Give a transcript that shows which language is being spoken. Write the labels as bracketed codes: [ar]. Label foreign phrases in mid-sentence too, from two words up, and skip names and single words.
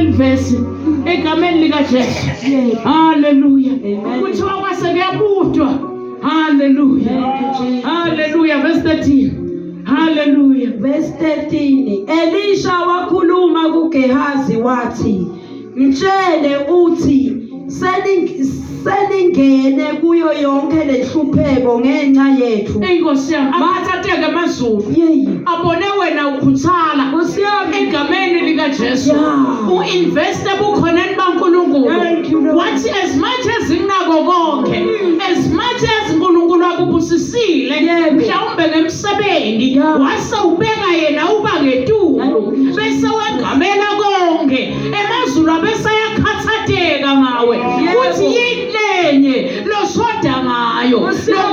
[ss] kagesi egameni likaJesu. Yebo. Hallelujah. Amen. Kuthiwa kwase kuyabudwa. Hallelujah. [en] Thank you, Jesus. [ss] Hallelujah. Verse 13. Hallelujah. Verse 13. Elisha wakhuluma kuGehazi wathi, mtshele uthi selingene kuyo yonke lenhlupheko ngenxa yethu. Enkosi yami, abathatheke amazulu. Yeyi. Abone wena ukhuthala Nkosi yami. egameni likaJesu. Yeah. U-investe bukhoneni baNkulunkulu. [en] Thank you, Lord. [ss] Wathi [en] as much as [ss] nginako konke, [en] as much as [ss] uNkulunkulu akubusisile, Yebo. mhlawumbe ngemsebenzi, Yeah. wase ubeka yena uba ngetulo, bese wegamela konke. Emazulu abese ayakhathateka ngawe. Yebo. Uthi yini lenye loshoda ngayo, Nkosi yami.